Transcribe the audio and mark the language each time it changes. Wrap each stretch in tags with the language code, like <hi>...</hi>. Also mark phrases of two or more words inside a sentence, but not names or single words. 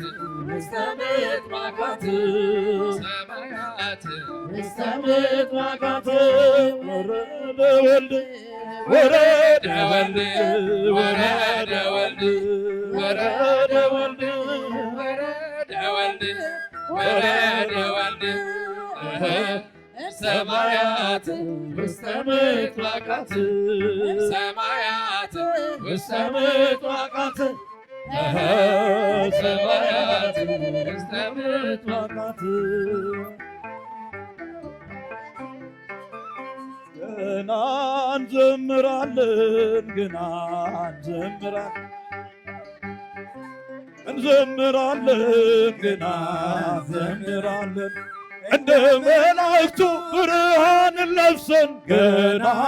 <gez>ውስተ ምጥማቃት ሰማያት ውስተ ምጥማቃት ወረደ ወልድ ወረደ ወልድ ወረደ ወልድ ወረደ ወልድ ወረደ ወልድ ወረደ ወልድ ሰማያት ውስተ ምጥማቃት ሰማያት ውስተ ምጥማቃት ሰማያት ውስተ ምጥማቃት</gez> <am>ገና እንዘምራለን ገና እንዘምራለን ገና እንዘምራለን እንደ መላእክቱ ብርሃንን ለብሰን ገና</am>